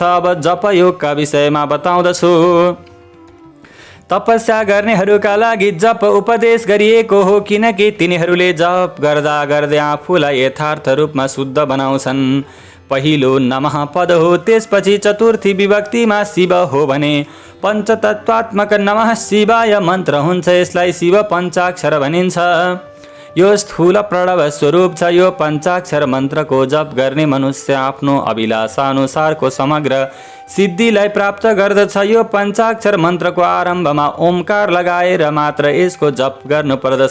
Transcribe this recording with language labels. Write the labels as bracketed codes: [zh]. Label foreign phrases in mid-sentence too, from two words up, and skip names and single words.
[ne] अब जपयोगका विषयमा बताउँदछु। तपस्या गर्नेहरूका लागि जप उपदेश गरिएको हो, किनकि तिनीहरूले जप गर्दा गर्दै आफूलाई यथार्थ रूपमा शुद्ध बनाउँछन्। पहिलो नमः पद हो, त्यसपछि चतुर्थी विभक्तिमा शिव हो भने पञ्चतत्वात्मक नमः शिवाय मन्त्र हुन्छ। यसलाई शिव पञ्चाक्षर भनिन्छ। यो स्थूल प्रणव स्वरूप छ। यो पञ्चाक्षर मन्त्रको जप गर्ने मनुष्य आफ्नो अभिलाषा अनुसारको समग्र सिद्धिलाई प्राप्त गर्दछ। यो पञ्चाक्षर मन्त्रको आरम्भमा ओमकार लगाएर मात्र यसको जप गर्नुपर्दछ।